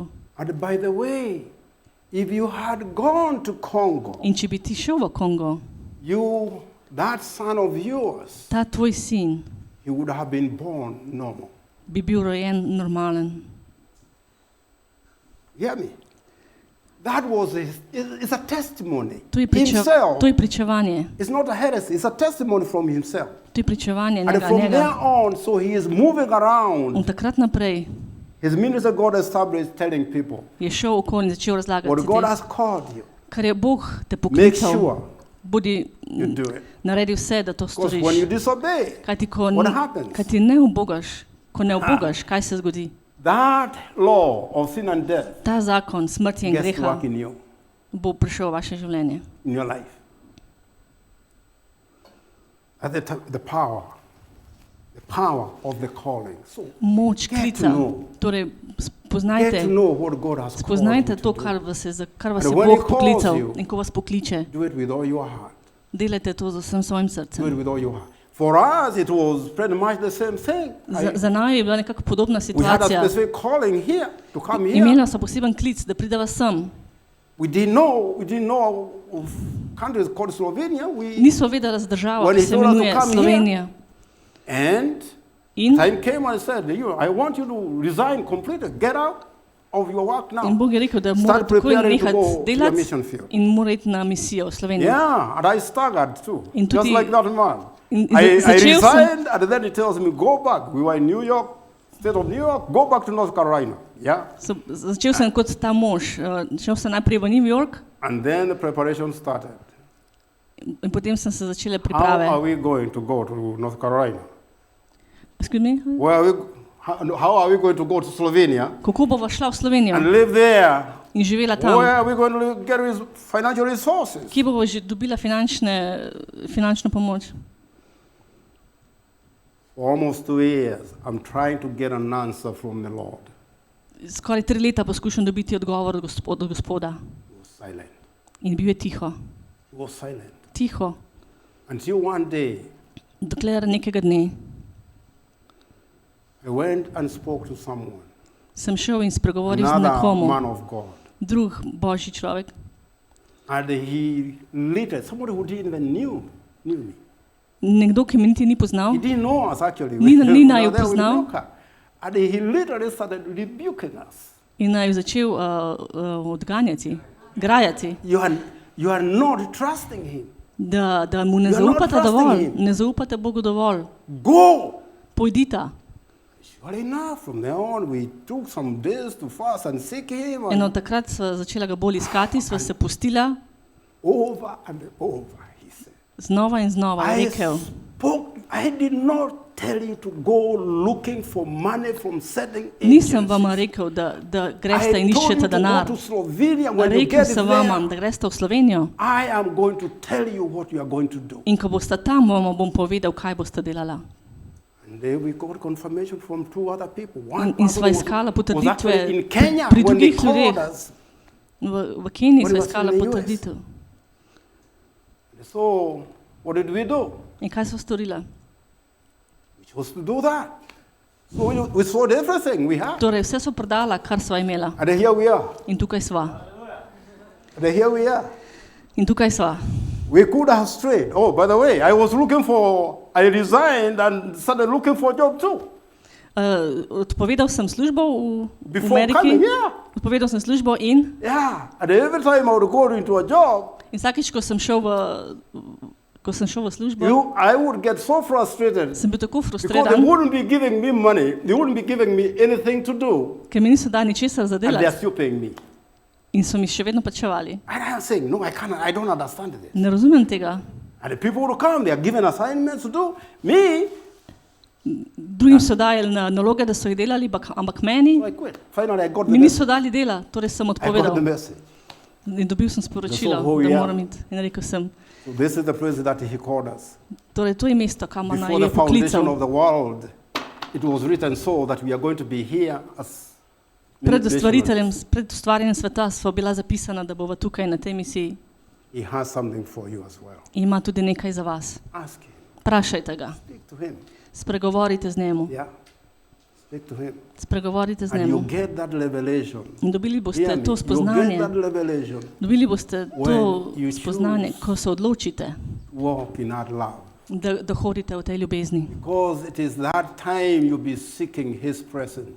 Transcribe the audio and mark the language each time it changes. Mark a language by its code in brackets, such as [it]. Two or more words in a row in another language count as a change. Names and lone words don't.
[en] And by the way, if you had gone to Congo, [sl] In če bi ti šel v Kongo, [en] that son of yours, [sl] ta tvoj sin [en] he would have been born normal. [sl] bi bil rojen normalen. [en] Hear me? That was it's a testimony. [sl] To je, [en] Himself. [sl] to je pričevanje. [en] It's not a heresy. It's a testimony from himself. [sl] To je pričevanje [en] And from there [sl] njega. [en] on, so he is moving around. [sl] Od takrat naprej [en] His minister God established telling people, [sl] je šel okoli in začel razlagati [en] what God [sl] te, [en] has called you, [sl] kar je Bog te [en] make [sl] poklical. [en] sure [sl] Bodi [en] you do it. [sl] naredi vse, da to [en] Because [sl] storiš. [en] when you disobey, what happens? [sl] Kaj ti ne ubogaš, ko ne ubogaš, kaj se zgodi? [en] That law of sin and death [sl] Ta zakon smrti in [en] gets to [sl] greha [en] work in you, [sl] bo prišel v vaše življenje. [en] in your life. At the power of the calling. So [sl] Moč [en] Get [sl] klica. [en] to know. [sl] Torej, [en] get [sl] spoznajte, [en] to know what God has called [sl] spoznajte [en] you to, to [sl] kar [en] do. [sl] vas je And when Bog [en] he calls [sl] poklical. [en] you, [sl] In ko vas pokliče, [en] Do it with all your heart. [sl] delajte to z vsem svojim [en] Do it [sl] srcem. [en] with all your heart. For us, it was pretty much the same thing. [sl] Za nami je bila nekako podobna [en] We had a [sl] situacija. [en] specific calling here to come here. [sl] Imela so poseben klic, da prideva sem. [en] We didn't know of countries called Slovenia. [sl] Niso vedela za državo, [en] When [sl] ki [en] he [sl] se [en] told us to [sl] imenuje [en] come here, [sl] Slovenija. [en] And [sl] In, [en] time came and said, I want you to resign completely. Get out of your work now. [sl] in Bog je rekel, da mora [en] Start [sl] takoj [en] preparing to [sl] nehati [en] go to your [sl] delati [en] mission field. [sl] in mora iti na misijo v Slovenijo. [en] Yeah, and I staggered too. [sl] In [en] Just [sl] tudi- [en] like that man. [sl] in [en] I [sl] začel sem- [en] resigned and then he tells me, go back. We were in New York, state of New York, go back to North Carolina. Yeah. [sl] Začel sem kot ta mož. Šel sem najprej v New York [en] And then the preparation started. [sl] in potem sem se začele [en] How [sl] priprave. [en] are we going to go to North Carolina? Excuse me? How are we going to go to Slovenia [sl] Kako bova šla v Slovenijo [en] and live there? [sl] in živela tam? [en] Where are we going to get financial resources? [sl] Kje bova že dobila finančno pomoč? [en] For almost 2 years, I'm trying to get an answer from the Lord. [sl] Skoraj 3 leta poskušam dobiti odgovor od Gospoda. [en] He was silent. [sl] In bil je tiho. [en] He was silent. [sl] Tiho. [en] Until one day, [sl] Dokler nekega dne [en] I went and spoke to someone, [sl] sem šel in spregovoril z [en] another [sl] nekomu, [en] man of God. [sl] drug božji človek. [en] And he literally, somebody who didn't even knew me. [sl] Nekdo, ki me niti ni poznal, [en] He didn't know us actually. [sl] Ni [en] We were [sl] naju [en] there with [sl] poznal. [en] Luca. And he literally started rebuking us. [sl] in naj začel odganjati, grajati, [en] You are not trusting him. [sl] da mu ne [en] You are not [sl] zaupate [en] trusting [sl] dovolj, [en] him. [sl] ne zaupate Bogu dovolj. [en] Go [sl] pojdita. [en] Sure enough, from there on, we took some days to fast and seek him. [sl] In od takrat sva začela ga bolj iskati, sva se pustila. [en] Over and over, he said. [sl] Znova in znova je rekel. [en] I did not tell you to go looking for money from certain [sl] Nisem [en] agencies. [sl] vam rekel, da greste in iščete [en] I [sl] denar. [en] told you to go to Slovenia. When you [sl] Rekel [en] get [sl] sem vam, [en] there, [sl] da greste v Slovenijo. [en] I am going to tell you what you are going to do. [sl] In ko boste tam, vam bom povedal, kaj boste delala. [en] And then we got confirmation from two other people. One [sl] In sva [en] person [sl] iskala [en] was actually [sl] potrditve [en] in Kenya [sl] pri [en] when they [sl] drugih [en] called [sl] ljudeh. [en] us. [sl] V Keniji [en] What [sl] sva [en] was [sl] iskala [en] in the US? [sl] potrditev. [en] So, what did we do? [sl] In kaj sva storila? [en] We chose to do that. So we sold everything we had. [sl] Torej, vse so prodala, kar sva imela. [en] And here we are. [sl] In tukaj sva. [en] And here we are. [sl] In tukaj sva. [en] We could have strayed. Oh, by the way, I resigned and started looking for a job too. [sl] Odpovedal sem službo v [en] Before [sl] Ameriki. [en] coming here. [sl] Odpovedal sem službo in [en] Yeah. And every time I would go into a job, [sl] vsakič, ko sem šel v službo, [en] I would get so frustrated [sl] sem bil tako [en] because they [sl] frustriran, [en] wouldn't be giving me money. They wouldn't be giving me anything to do. [sl] ker mi niso dali ničesar za [en] And they are [sl] delati [en] still paying me. [sl] in so mi še vedno plačevali. [en] And I am saying, no, I can't. I don't understand this. [sl] Ne razumem tega. [en] And the people would come. They are given assignments to do. [sl] Me, Drugim so dajali naloge, da so jih delali, ampak meni [en] so I quit. Finally, I got the [sl] mi [en] message. [sl] niso dali dela, torej sem [en] I got the [sl] odpovedal. [en] message. [sl] In dobil sem sporočilo, [en] That's all who [sl] da [en] we are. [sl] moram iti. In rekel sem, [en] So this is the place that he called us. [sl] torej to je mesto, kamor naj [en] Before [sl] je [en] the foundation [sl] poklical. [en] of the world, it was written so that we are going to be here as [sl] Pred [en] missionaries. [sl] ustvarjanjem sveta sva bila zapisana, da bova tukaj na tej misiji. [en] He has something for you as well. [sl] In ima tudi nekaj za vas. [en] Ask him. [sl] Vprašajte ga, [en] Speak to him. [sl] spregovorite z njemu, [en] Yeah. Speak to him. [sl] spregovorite z [en] And you [sl] njemu. [en] get that revelation. [sl] In dobili [en] Hear [sl] boste [en] me. [sl] to [en] You get [sl] spoznanje, [en] that revelation. [sl] dobili boste to [en] When you [sl] spoznanje, [en] choose. [sl] ko se odločite, [en] Walk in that love. [sl] da hodite v tej ljubezni. [en] Because it is that time you'll be seeking his presence.